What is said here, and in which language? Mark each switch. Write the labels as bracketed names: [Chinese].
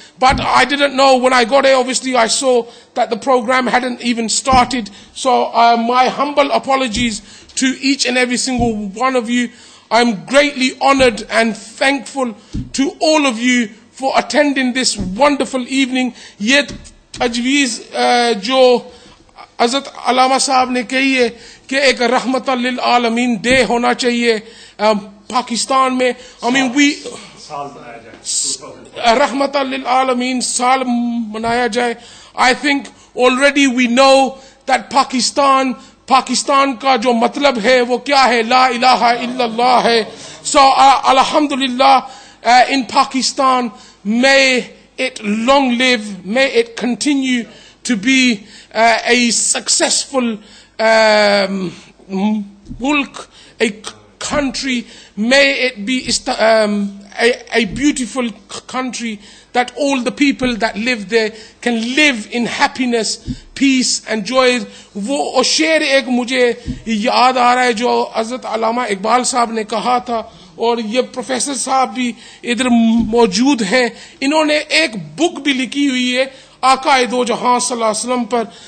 [English] But I didn't know. When I got here, obviously I saw that the program hadn't even started. So my humble apologies to each and every single one of you. I'm greatly honored and thankful to all of you for attending this wonderful evening. [Urdu] Ye tajweez jo Hazrat Allama Sahab ne kahi hai کہ ایک رحمت للعالمین day ہونا چاہیے پاکستان میں. [English] I mean, [Urdu] رحمت للعالمین سال منایا جائے. [English] I think already we know that [Urdu] Pakistan کا جو مطلب ہے وہ کیا ہے, لا الہ الا اللہ ہے. [English] So alhamdulillah, in Pakistan, may it long live, may it continue to be a successful mulk, a country. May it be a beautiful country that all the people that live there can live in happiness, peace and joy. [Urdu] وہ شعر ایک مجھے یاد آ رہا ہے جو حضرت علامہ اقبال صاحب نے کہا تھا, اور یہ پروفیسر صاحب بھی ادھر موجود ہیں. انہوں نے ایک بک بھی لکھی ہوئی ہے آقا دو جہاں صلی اللہ علیہ وسلم پر.